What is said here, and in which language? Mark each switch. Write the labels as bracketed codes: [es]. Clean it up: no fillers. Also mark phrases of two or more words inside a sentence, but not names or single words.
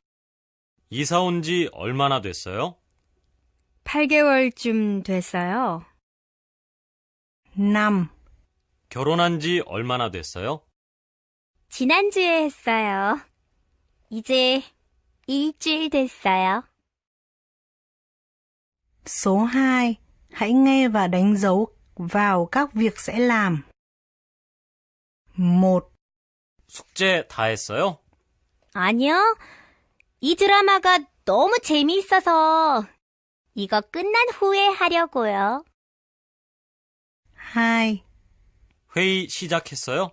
[ko] 이사 온 지 얼마나 됐어요? 8개월쯤 됐어요. 5, 결혼한 지 얼마나 됐어요? 지난주에 했어요. 이제 일주일 됐어요. [vi] Số 2. Hãy nghe và đánh dấu vào các việc sẽ làm. 1, [ko] 숙제 다 했어요? 아니요. 이 드라마가 너무 재미있어서 이거 끝난 후에 하려고요. 2, 회의 시작했어요?